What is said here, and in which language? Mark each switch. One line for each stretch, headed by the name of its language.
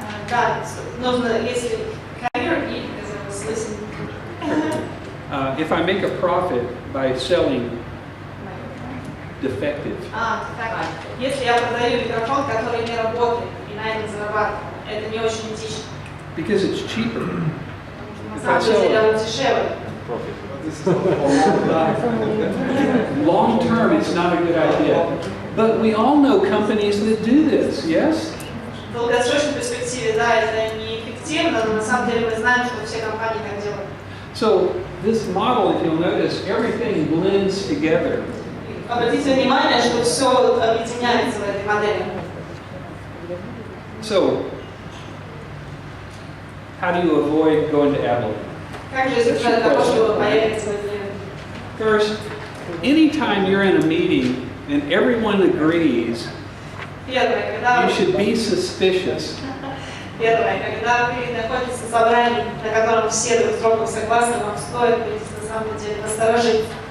Russian: да, нужно, если камеры,
English: as I was listening. If I make a profit by selling defective,
Russian: Так, если я продаю микрофон, который не работает, и на этом зарабатываю, это не очень этично.
English: because it's cheaper.
Russian: На самом деле он дешевле.
English: Long term, it's not a good idea. But we all know companies that do this, yes?
Russian: В долгосрочной перспективе, да, это неэффективно, но на самом деле мы знаем, что все компании так делают.
English: So this model, if you'll notice, everything blends together.
Russian: Обратите внимание, что все объединяется в этой модели.
English: So, how do you avoid going to Adelaide?
Russian: Как же избежать того, чтобы поехать в Италию?
English: First, anytime you're in a meeting and everyone agrees,
Russian: Первое, когда
English: you should be suspicious.
Russian: Первое, когда вы находитесь на собрании, на котором все друг с другом согласны, вам стоит быть на самом деле насторожить.